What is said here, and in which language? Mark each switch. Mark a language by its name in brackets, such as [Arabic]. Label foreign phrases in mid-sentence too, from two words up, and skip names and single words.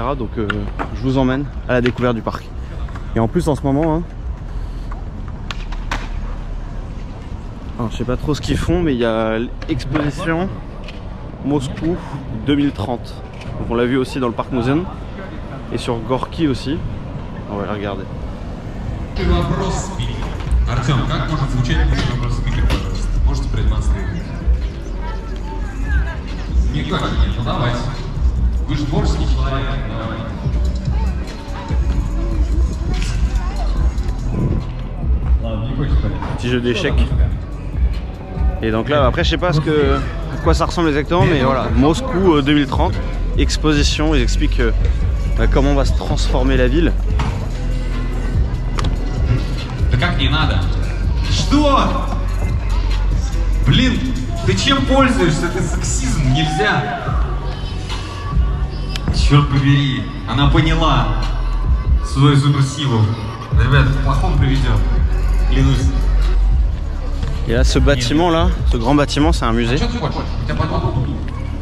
[French] Donc, je vous emmène à la découverte du parc. Et en plus, en ce moment, hein, alors, je sais pas trop ce qu'ils font, mais il y a l'exposition Moscou 2030. Donc on l'a vu aussi dans le parc Museum et sur Gorky aussi. On va la regarder. [Russian] Артем, как может звучать вопрос спикер, пожалуйста? Можете продемонстрировать? Никак нет, ну давайте. Вы же творческий человек, давайте. [French] Petit jeu d'échecs. Et donc là, après, je sais pas à quoi ça ressemble exactement, mais voilà, Moscou 2030, exposition. Ils expliquent comment va se transformer la ville. [Russian] Да как не надо? Что? Блин, ты чем пользуешься? Это сексизм, нельзя. Черт побери, она поняла свою суперсилу. Ребята, к плохому приведет. Клянусь. [French] Et là, ce bâtiment là, ce grand bâtiment, c'est un musée. [Russian] А что ты хочешь? У тебя подвал?